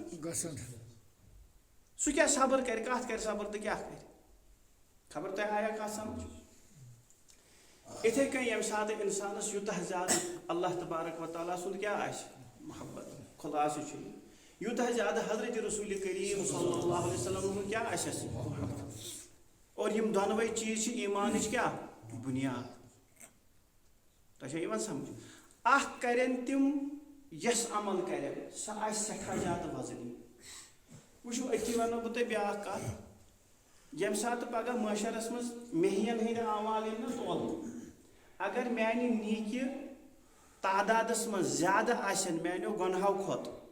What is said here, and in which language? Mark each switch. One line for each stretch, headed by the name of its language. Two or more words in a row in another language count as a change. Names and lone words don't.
Kashmiri: گژھان سُہ کیٛاہ صبر کرِ کتھ کرِ صبر تہٕ کیٛاہ کرِ خبر تۄہہِ آیا کتھ سمجھ اِتھے کٔنۍ ییٚمہِ ساتہٕ اِنسانس یوٗتاہ زیادٕ اللہ
Arabic: تبارک و تعالیٰ
Kashmiri: سُنٛد کیٛاہ آسہِ محبت خُلاصہٕ چھُ یوٗتاہ زیادٕ حضرت رسول کریم
Arabic: صلی اللہ علیہ وسلم
Kashmiri: ہُنٛد کیٛاہ آسٮ۪س اور یِم دۄنوَے چیٖز چھِ ایٖمانٕچ کیٛاہ بُنیاد تۄہہِ چھا یِوان سمجھ اکھ کرن تِم یس عمل کرن سۄ آسہِ سٮ۪ٹھاہ زیادٕ وزنی وٕچھو أتی وَنو بہٕ تۄہہِ بیٛاکھ کتھ ییٚمہِ ساتہٕ پگاہ معاشرس منٛز مہین ہٕنٛدۍ اعمال یِن نہ تولنہٕ اگر میانہِ نیٖکہِ تعدادس منٛز زیادٕ آسن میانیو گۄنہو کھۄتہٕ